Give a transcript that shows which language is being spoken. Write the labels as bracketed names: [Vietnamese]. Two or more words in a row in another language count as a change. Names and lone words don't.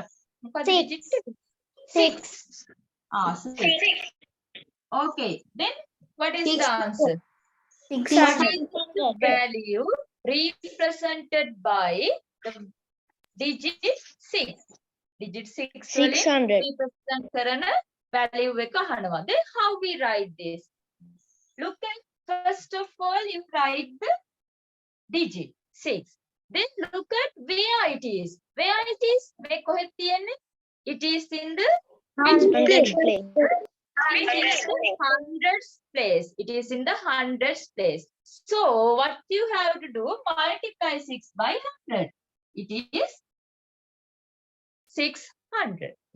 [Sinhala] මොකක්ද [English] Six. digit? 6. 6. Okay, then what is Six. the answer? 600. What is the value represented by the digit 6. [Sinhala] Digit 6 වලින් [English] 600. [Sinhala] represent කරන value එක අහනවා. [English] Then how we write this? Look at, first of all, you write the digit 6. Then look at where it is. Where it is? [Sinhala] මේ කොහෙද තියෙන්නේ? [English] It is in the Hundreds place. It is in the hundreds place. It is in the hundreds place. So what you have to do? Multiply 6 by 100. It is 600. No?